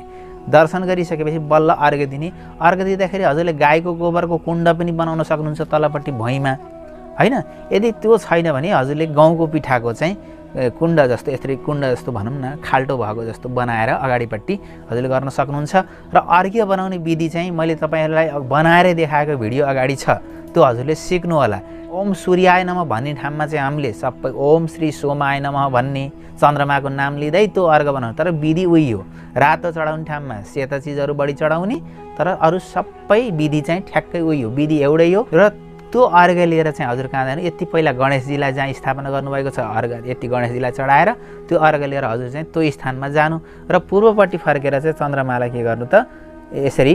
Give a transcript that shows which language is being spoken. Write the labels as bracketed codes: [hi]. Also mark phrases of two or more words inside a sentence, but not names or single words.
[ne] दर्शन गरिसकेपछि बल्ल अर्घ्य दिने। अर्घ्य दिँदाखेरि हजुरले गाईको गोबरको कुण्ड पनि बनाउन सक्नुहुन्छ तलपट्टि भुइँमा, होइन? यदि त्यो छैन भने हजुरले गहुँको पिठाको चाहिँ कुण्ड जस्तो यसरी कुण्ड जस्तो भनौँ न खाल्टो भएको जस्तो बनाएर अगाडिपट्टि हजुरले गर्न सक्नुहुन्छ। र अर्घ्य बनाउने विधि चाहिँ मैले तपाईँहरूलाई बनाएर देखाएको भिडियो अगाडि छ, त्यो हजुरले सिक्नु होला। [sa] ओम सूर्याय नमः [ne] भन्ने ठाउँमा चाहिँ हामीले सबै [sa] ओम श्री सोमाय नमः [ne] भन्ने चन्द्रमाको नाम लिँदै त्यो अर्घ बनाउनु, तर विधि उही हो। रातो चढाउने ठाउँमा सेता चिजहरू बढी चढाउने, तर अरू सबै विधि चाहिँ ठ्याक्कै उही हो, विधि एउटै हो। र त्यो अर्घ लिएर चाहिँ हजुर कहाँ जानु, यति पहिला गणेशजीलाई जहाँ स्थापना गर्नुभएको छ अर्घ यति गणेशजीलाई चढाएर त्यो अर्घ लिएर हजुर चाहिँ त्यो स्थानमा जानु र पूर्वपट्टि फर्केर चाहिँ चन्द्रमालाई के गर्नु त यसरी।